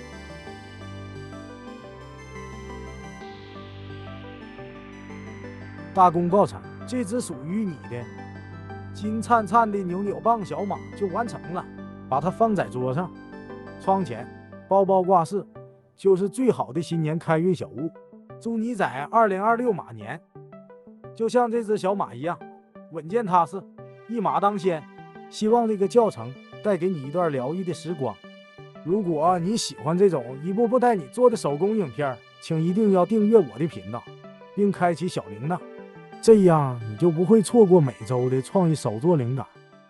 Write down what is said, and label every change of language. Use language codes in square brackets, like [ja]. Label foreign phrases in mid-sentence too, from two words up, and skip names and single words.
[zh] 大功告成，這只屬於你的金燦燦的扭扭棒小馬就完成了。把它放在桌上、窗前、包包掛飾，就是最好的新年開運小物。祝你在2026馬年，就像這只小馬一樣，穩健踏實，一馬當先。希望這個教程帶給你一段療癒的時光。如果你喜歡這種一步步帶你做的手工影片，請一定要訂閱我的頻道，並開啟小鈴鐺。這樣你就不會錯過每周的創意手作靈感。